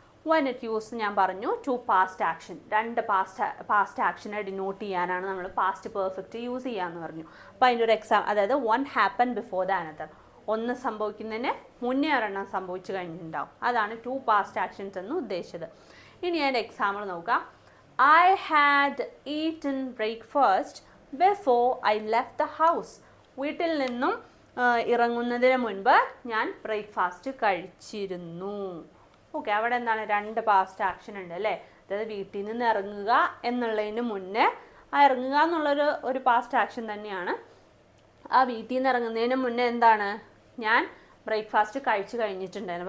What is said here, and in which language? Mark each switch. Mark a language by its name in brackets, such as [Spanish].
[English] when it use [Malayalam] ഞാൻ പറഞ്ഞു 2 past action, 2 past ആക്ഷനെ denote ചെയ്യാനാണ് നമ്മൾ പാസ്റ്റ് പെർഫെക്റ്റ് യൂസ് ചെയ്യാമെന്ന് പറഞ്ഞു. അപ്പോൾ അതിൻ്റെ ഒരു അതായത് 1 [English] happen before the another, [Malayalam] ഒന്ന് സംഭവിക്കുന്നതിന് മുന്നേ ഒരെണ്ണം സംഭവിച്ചു കഴിഞ്ഞിട്ടുണ്ടാവും. അതാണ് 2 പാസ്റ്റ് ആക്ഷൻസ് എന്ന് ഉദ്ദേശിച്ചത്. ഇനി അതിൻ്റെ എക്സാമ്പിൾ നോക്കാം. [English] I had eaten breakfast before I left the house. [Malayalam] വീട്ടിൽ നിന്നും ഇറങ്ങുന്നതിന് മുൻപ് ഞാൻ ബ്രേക്ക്ഫാസ്റ്റ് കഴിച്ചിരുന്നു. ഓക്കെ, അവിടെ എന്താണ്? 2 പാസ്റ്റ് ആക്ഷൻ ഉണ്ട് അല്ലേ. അതായത് വീട്ടിൽ നിന്ന് ഇറങ്ങുക എന്നുള്ളതിന് മുന്നേ ഇറങ്ങുക എന്നുള്ളൊരു പാസ്റ്റ് ആക്ഷൻ തന്നെയാണ്. ആ വീട്ടിൽ നിന്ന് ഇറങ്ങുന്നതിന് മുന്നേ എന്താണ്? ഞാൻ ബ്രേക്ക്ഫാസ്റ്റ് കഴിച്ചു കഴിഞ്ഞിട്ടുണ്ടായിരുന്നു.